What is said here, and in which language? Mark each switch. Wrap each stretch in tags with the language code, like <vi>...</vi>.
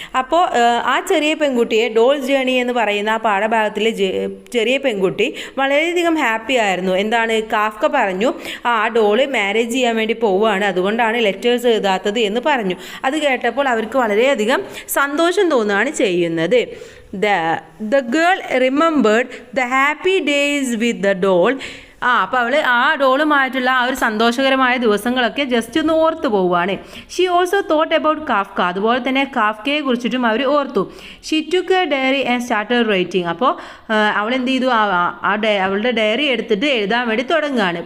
<ml>അപ്പോൾ ആ ചെറിയ പെൺകുട്ടിയെ ഡോൾസ് ജേർണി എന്ന് പറയുന്ന ആ പാഠഭാഗത്തിലെ ചെറിയ പെൺകുട്ടി വളരെയധികം ഹാപ്പി ആയിരുന്നു. എന്താണ്? കാഫ്ക പറഞ്ഞു ആ ഡോള് മാരേജ് ചെയ്യാൻ വേണ്ടി പോവുകയാണ്, അതുകൊണ്ടാണ് ലെറ്റേഴ്സ് എഴുതാത്തത് എന്ന് പറഞ്ഞു. അത് കേട്ടപ്പോൾ അവർക്ക് വളരെയധികം സന്തോഷം തോന്നുകയാണ് ചെയ്യുന്നത്.</ml> <en>The girl remembered the happy days with the doll.</en> <ml>അപ്പോൾ അവൾ ആ ഡോളുമായിട്ടുള്ള ആ ഒരു സന്തോഷകരമായ ദിവസങ്ങളൊക്കെ ജസ്റ്റ് ഒന്ന് ഓർത്ത് പോവുകയാണ്.</ml> <en>she also thought about Kafka,</en> <ml>അതുപോലെ തന്നെ കാഫ്കയെ കുറിച്ചിട്ടും അവർ ഓർത്തു.</ml> <en>she took a diary and started writing,</en> <ml>അപ്പോൾ അവൾ എന്ത് ചെയ്തു, അവളുടെ ഡയറി എടുത്തിട്ട് എഴുതാൻ വേണ്ടി തുടങ്ങുകയാണ്.</ml>